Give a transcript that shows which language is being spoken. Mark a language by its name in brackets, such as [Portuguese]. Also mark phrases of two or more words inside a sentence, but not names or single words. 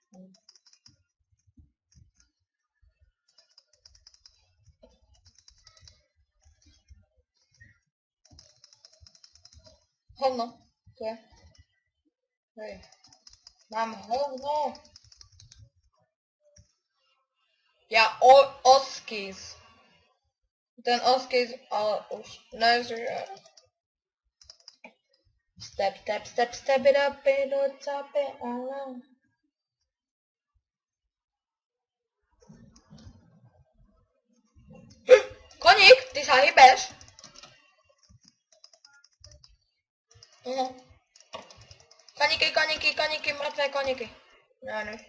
[Slovak] Hovno. Tu je. Hej. Mám hovno. Ja oskys. Ten oskys, ale už nežije. [English] Step it up, top it all. [Slovak] Koník, ty sa hýbeš? No. Koníky, mŕtvé koníky. No, nešlo.